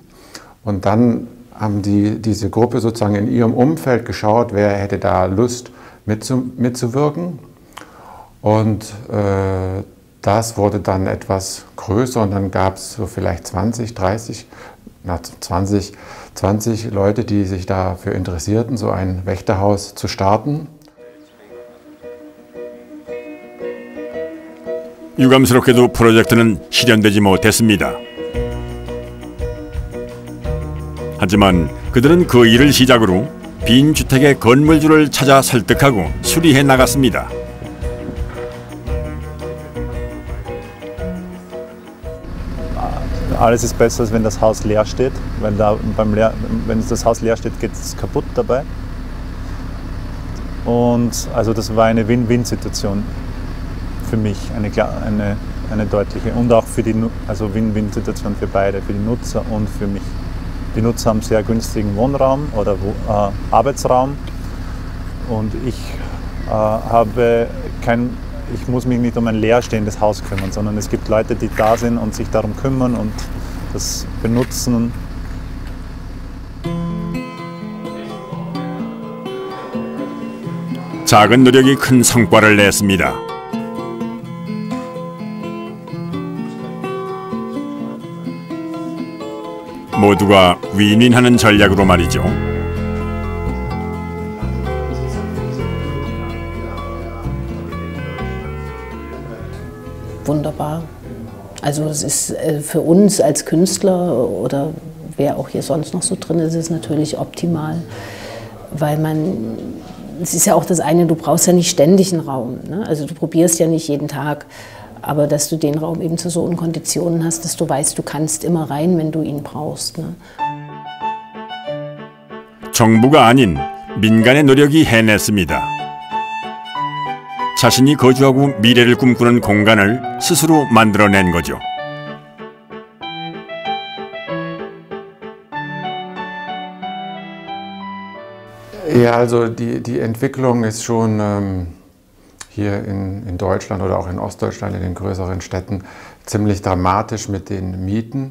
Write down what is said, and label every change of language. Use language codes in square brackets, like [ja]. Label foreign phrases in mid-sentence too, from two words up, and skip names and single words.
[de] Und dann haben diese Gruppe sozusagen in ihrem Umfeld geschaut, wer hätte da Lust mitzuwirken. Und das wurde dann etwas größer und dann gab es so vielleicht 20 Leute, die sich dafür interessierten, so ein Wächterhaus zu starten. [ko] 유감스럽게도 프로젝트는 실현되지 못했습니다. 하지만 그들은 그 일을 시작으로 빈 주택의 건물주를 찾아 설득하고 수리해 나갔습니다. [de] Alles ist besser, als wenn das Haus leer steht. Wenn das Haus leer steht, geht es kaputt dabei. Und also das war eine Win-Win-Situation für mich, eine deutliche. Und auch für also Win-Win-Situation für beide, für die Nutzer und für mich. Die Nutzer haben sehr günstigen Wohnraum oder Arbeitsraum und ich muss mich nicht um ein leerstehendes Haus kümmern, sondern es gibt Leute, die da sind und sich darum kümmern und das benutzen. [ko] 작은 노력이 큰 성과를 냈습니다. 모두가 윈윈하는 전략으로 말이죠. [de] Wunderbar. Also es ist für uns als Künstler oder wer auch hier sonst noch so drin ist, ist es natürlich optimal, weil es ist ja auch das eine, du brauchst ja nicht ständig einen Raum, ne? Also du probierst ja nicht jeden Tag, aber dass du den Raum eben zu so Konditionen hast, dass du weißt, du kannst immer rein, wenn du ihn brauchst. Ne? [ko] 정부가 아닌 민간의 노력이 해냈습니다. 자신이 거주하고 미래를 꿈꾸는 공간을 스스로 만들어낸 거죠. [de] Ja, also die Entwicklung ist schon hier in Deutschland oder auch in Ostdeutschland, in den größeren Städten, ziemlich dramatisch mit den Mieten.